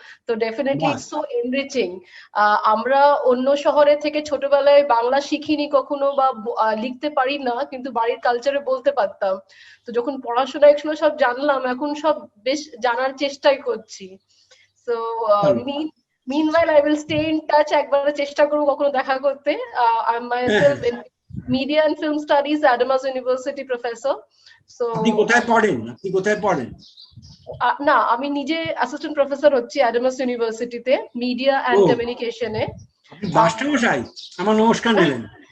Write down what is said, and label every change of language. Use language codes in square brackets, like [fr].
[bn] তো [en] Definitely it's so enriching. [bn] আমরা অন্য শহরে থেকে ছোটবেলায় বাংলা শিখিনি কখনো, বা লিখতে পারি না, কিন্তু বাড়ির কালচারে বলতে পারতাম। তো যখন পড়াশোনা একটু সব জানলাম, এখন সব বেশ জানার চেষ্টাই করছি। [en] so meanwhile I will stay in touch, [bn] একবার চেষ্টা করব কখনো দেখা করতে। [en] I'm myself in Media and Film Studies, Adams University professor. So [bn] আপনি কোথায় পড়েন? না, আমি নিজে অ্যাসিস্ট্যান্ট প্রফেসর হচ্ছি অ্যাডামাস ইউনিভার্সিটিতে, মিডিয়া এন্ড কমিউনিকেশনে। আপনি মাস্টারমশাই, আমার নমস্কার নেবেন।